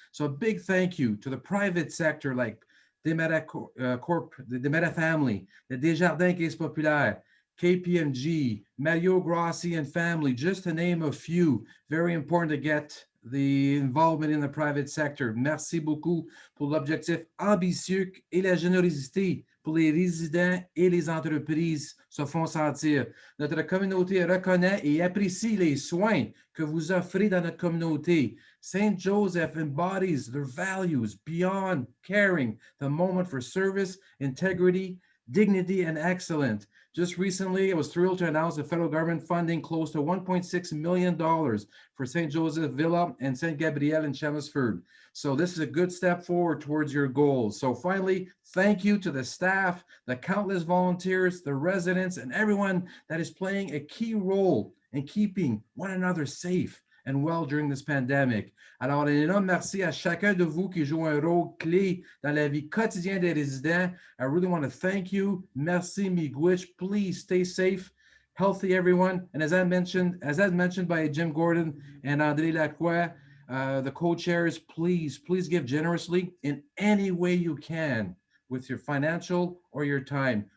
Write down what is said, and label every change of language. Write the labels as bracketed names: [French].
[English] So a big thank you to the private sector like Desmarais Corp, the Desmarais family, the Desjardins Caisse Populaire, KPMG, Mario Grossi and family, just to name a few. Very important to get the involvement in the private sector. [French] Merci beaucoup pour l'objectif ambitieux et la générosité pour les résidents et les entreprises se font sentir. Notre communauté reconnaît et apprécie les soins que vous offrez dans notre communauté. [English] St. Joseph embodies their values beyond caring, the moment for service, integrity, dignity, and excellence. Just recently, I was thrilled to announce the federal government funding close to $1.6 million for St. Joseph Villa and St. Gabriel in Chelmsford. So this is a good step forward towards your goals. So finally, thank you to the staff, the countless volunteers, the residents, and everyone that is playing a key role in keeping one another safe and well during this pandemic. [French] Alors, un énorme merci à chacun de vous qui joue un rôle clé dans la vie quotidienne des résidents. [English] I really want to thank you. [French] Merci, [English] Miigwech. Please stay safe, healthy, everyone. And as mentioned by Jim Gordon and André Lacroix, the co-chairs, please give generously in any way you can with your financial or your time.